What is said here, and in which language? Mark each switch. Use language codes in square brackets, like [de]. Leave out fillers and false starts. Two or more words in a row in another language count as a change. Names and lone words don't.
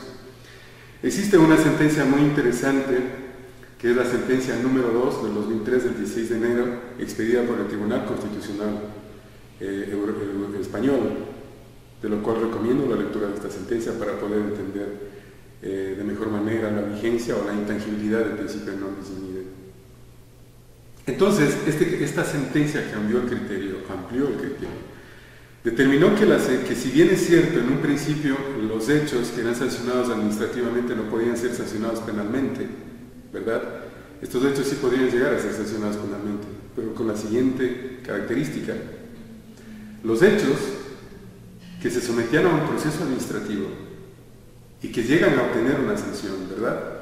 [es] Existe una sentencia muy interesante, que es la sentencia número 2 del 2003, del 16 de enero, expedida por el Tribunal Constitucional español, de lo cual recomiendo la lectura de esta sentencia para poder entender de mejor manera la vigencia o la intangibilidad del principio de [la] non bis in idem. [es] Entonces, esta sentencia amplió el criterio, determinó que si bien es cierto en un principio los hechos que eran sancionados administrativamente no podían ser sancionados penalmente, ¿verdad? Estos hechos sí podrían llegar a ser sancionados penalmente, pero con la siguiente característica: los hechos que se sometían a un proceso administrativo y que llegan a obtener una sanción, ¿verdad?